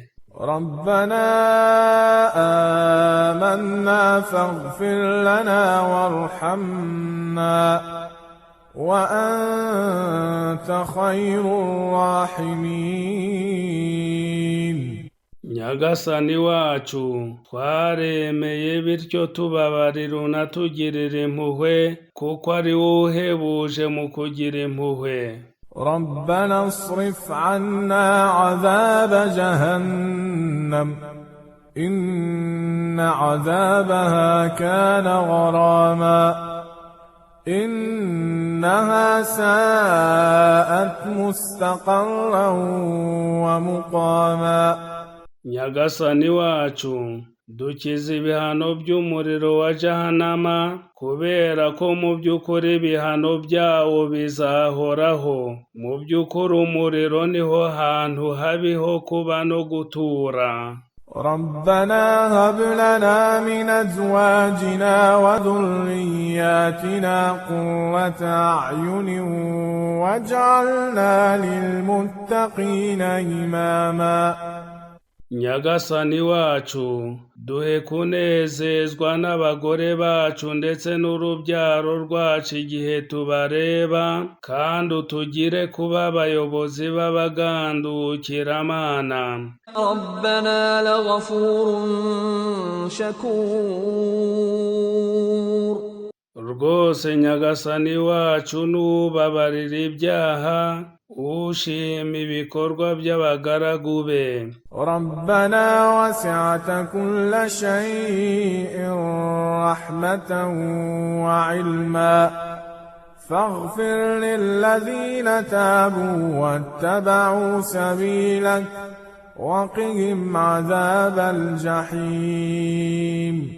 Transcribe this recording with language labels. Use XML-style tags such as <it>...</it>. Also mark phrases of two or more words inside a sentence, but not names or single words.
<ar>ربنا آمنا فاغفر لنا وارحمنا وأنت خير الراحمين.</ar> <rw>Nyagasani wacu, twaremeye bityo tubabarira unatugirire impuhwe, kuko ari wowe uhebuje mu kugira impuhwe.</rw> <ar>ربنا اصرف عنا عذاب جهنم إن عذابها كان غراما إنها ساءت مستقرا ومقاما.</ar> <rw>Nyagasani wacu, dukize ibihano by'umuriro wa Jahannama, kubera ko mu by'ukuri ibihano byawo bizahoraho. Mu by'ukuri umuriro niho hantu habiho kuba no gutura.</rw> <ar>ربنا هب لنا من أزواجنا وذرياتنا قرة أعين واجعلنا للمتقين إماما.</ar> <rw>Nyagasani wacu, duhe kunezezwa n'abagore bacu ndetse n'urubyaro rwacu igihe tubareba, kandi utugire kuba abayobozi b'abagandukiramana.</rw> <ar>ربنا لغفور شكور.</ar> <rw>Rwose Nyagasani wacu, nubabarira ibyaha, ushima ibikorwa by'abagaragu be.</rw> <ar>ربنا وسعت كل شيء رحمة وعلما فاغفر للذين تابوا واتبعوا سبيلك وقهم عذاب الجحيم.</ar>